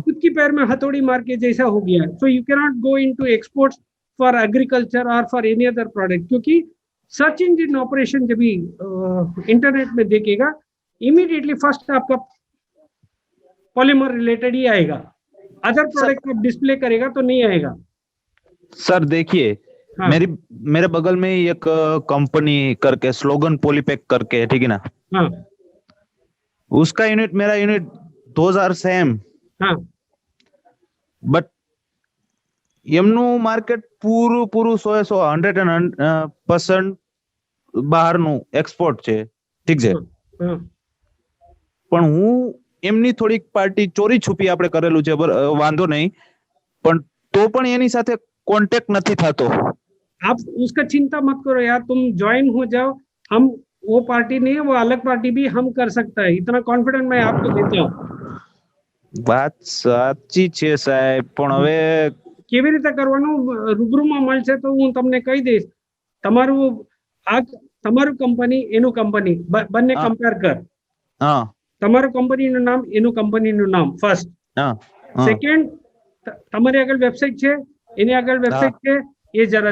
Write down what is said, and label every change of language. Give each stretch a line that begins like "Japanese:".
Hindi: खुद की पैर में हथौड़ी मार के जैसा हो गया।
English: so you can not go into exports for agriculture और for any other product,
Hindi: क्योंकि सर्च इंजन ऑपरेशन जब भी इंटरनेट में देखेगा इमीडिएटली फर्स्ट आपका पॉलीमर रिलेटेड ही आएगा, अदर प्रोडक्ट आप डिस्प्ले करेगा तो नहीं आएगा। सर देखिए, हाँ। मेरे बगल में ही एक कंपनी करके स्लोगन पॉलीपैक करके है, ठीक है ना? हाँ, उसका यूनिट मेरा यूनिट 2000 सेम, हाँ,
Gujarati: बट એમનું માર્કેટ પૂરું 100% બહારનું એક્સપોર્ટ છે, ઠીક છે,
Hindi: हाँ,
Gujarati: પણ હું એમની થોડીક પાર્ટી ચોરી છુપી આપણે કરેલું છે, વાંધો નહીં, પણ તો પણ એની સાથે કોન્ટેક્ટ નથી થતો।
Hindi: आप उसका चिंता मत करो यार, तुम ज्वाइन हो जाओ, हम वो पार्टी नहीं है, वो अलग पार्टी भी हम कर सकता है, इतना कॉन्फिडेंट मैं आपको देता हूँ।
Gujarati: વાત સાચી છે સાહેબ, પણ હવે કેવી રીતે કરવાનું રૂબરૂમાં મળશે તો હું તમને કહી દઈશ। તમારું આ તમારું કંપની એનું કંપની બંને હા। કમ્પેર કર, હા, તમારું કંપનીનું નામ એનું કંપનીનું નામ ફર્સ્ટ, હા, હા, સેકન્ડ તમારી આગળ વેબસાઇટ છે એની આગળ વેબસાઇટ છે એ જરા